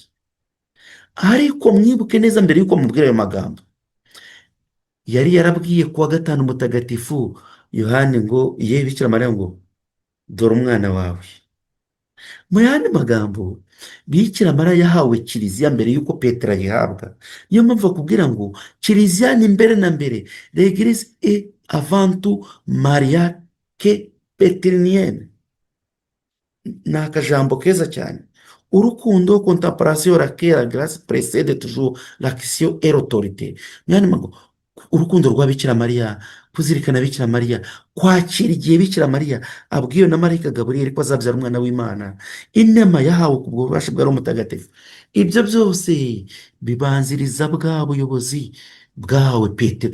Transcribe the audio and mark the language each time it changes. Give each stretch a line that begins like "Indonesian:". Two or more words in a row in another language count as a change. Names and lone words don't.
Kinyarwanda: ariko mwibuke neza, mbere y'uko mubwira ayo magambo, yari yarabwiye kuwa gatanu mutagatifu yohani ngo ye bikira mariya ngo dore umwana wawe. mu yandi magambo, bikira mariya yahawe kiliziya mbere y'uko petero ayihabwa. niyo mpamvu bakubwira ngo kiliziya ni mbere na mbere,
French: l'eglise est avant tout mariage que pétrinienne.
Kinyarwanda: ni akajambo keza cyane. urukundo,
French: contemplation, la care, la grâce précède toujours l'action et l'autorité.
Kinyarwanda: urukundo rwa bikira mariya, kuzirikana bikira mariya, kwakira igihe bikira mariya abwiwe na marayika gaburiyeli ko azabyara umwana w'imana, inema yahawe ku bubasha bwa roho mutagatifu. ibyo byose bibanziriza bwa buyobozi bwawe petero.